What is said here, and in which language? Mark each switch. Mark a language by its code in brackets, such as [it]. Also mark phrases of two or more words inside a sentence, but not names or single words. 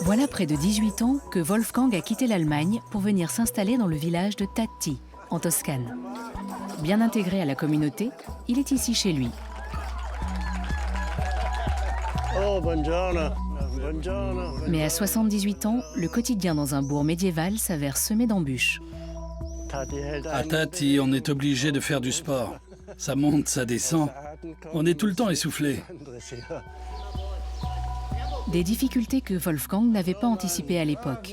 [fr] près de 18 ans que Wolfgang a quitté l'Allemagne pour venir s'installer dans le village de Tatti, en Toscane. Bien intégré à la communauté, il est ici chez lui. [it] Oh, buongiorno. Buongiorno. [fr] Mais à 78 ans, le quotidien dans un bourg médiéval s'avère semé d'embûches. À Tatti, on est obligé de faire du sport. Ça monte, ça descend. On est tout le temps essoufflé. Des difficultés que Wolfgang n'avait pas anticipées à l'époque.